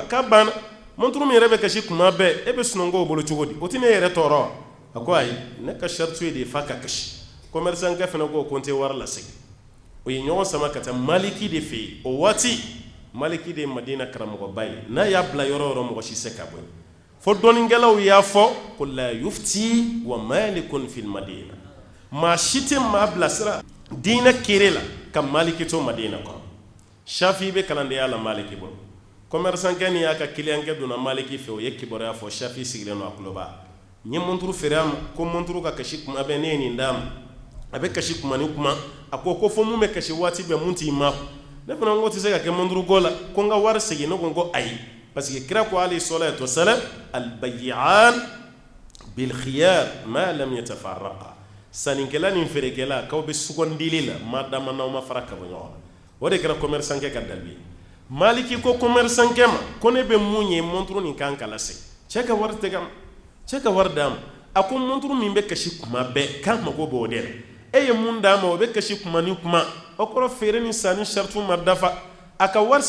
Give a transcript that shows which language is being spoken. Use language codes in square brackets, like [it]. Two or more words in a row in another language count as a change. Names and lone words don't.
[bm] k'a banna monturu min yɛrɛ bɛ kasi kuma bɛɛ e bɛ sunɔgɔ o bolo cogo di o tɛ ne yɛrɛ tɔɔrɔ wa a ko ayi ne ka sariti ye de f'a ka kasi commerçant kɛ fana ko n tɛ wari lasegin o ye ɲɔgɔn sama ka taa maliki de fɛ yen o waati maliki de ye madina karamɔgɔba ye n'a y'a bila yɔrɔ o yɔrɔ mɔgɔ si se ka bɔ yen fo dɔnnikɛlaw y'a fɔ ko [ar] لا يفتى و مالك في المدينة [bm] maa si tɛ maa bilasira diinɛ kere la ka maliki to madina kɔnɔ shafi bɛ kalandenya la maliki bolo commerçant kɛ ni y'a ka kiliyankɛ donna maliki fɛ o ye kibaruya fɔ shafi sigilen don a tulo b'a n ye monturu feere a ma ko monturu ka kasi kuma bɛɛ ne ye nin d'a ma a bɛ kasi kuma ni kuma a ko fo mun bɛ kasi waati bɛɛ mun t'i ma ne fana ko tɛ se ka kɛ monturu ko la ko n ka wari segin ne ko n ko ayi [fr] parce que [bm] kira ko [ar] عليه الصلاة والسلام البيعان بالخيار ما لم يتفرقا [bm] sannikɛla ni feerekɛla k'aw bɛ sugandili la maa dama n'aw ma fara ka bɔ ɲɔgɔn na o de kɛra commerçant kɛ ka dalili ye maliki ko commerçant kɛ ma ko ne bɛ mun ye monturu nin kan ka lase cɛ ka wari tɛ ka ma cɛ ka wari d'a ma a ko monturu min bɛ kasi kuma bɛɛ k'a mago b'o de la e ye mun d'a ma o bɛ kasi kuma ni kuma o kɔrɔ feere ni sanni saritiw ma dafa a ka wari